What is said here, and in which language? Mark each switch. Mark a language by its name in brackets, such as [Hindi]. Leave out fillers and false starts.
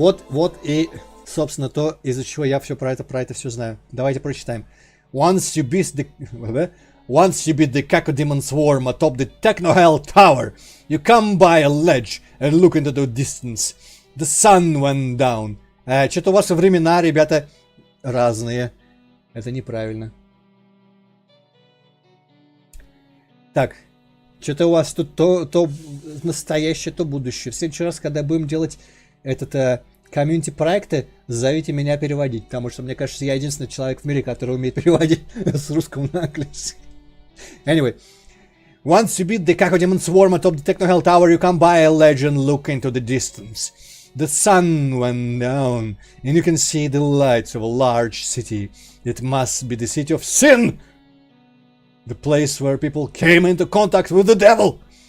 [Russian] Вот и, собственно, то, из-за чего я все про это все знаю. Давайте прочитаем. [English] Once you beat the Cacodemon swarm atop the Technohell tower, you come by a ledge and look into the distance. The sun went down. [Russian] Что-то у вас времена, ребята, разные. Это неправильно. Так, что-то у вас тут то настоящее, то будущее. В следующий раз, когда будем делать этот комьюнити-проекты, зовите меня переводить, потому что, мне кажется, я единственный человек в мире, который умеет переводить с русского на английский. [English] Anyway. Once you beat the Cacodemon swarm atop the Technohell tower, you come by a ledge and look into the distance. The sun went down, and you can see the lights of a large city. It must be the city of Sin! The place where people came into contact with the devil!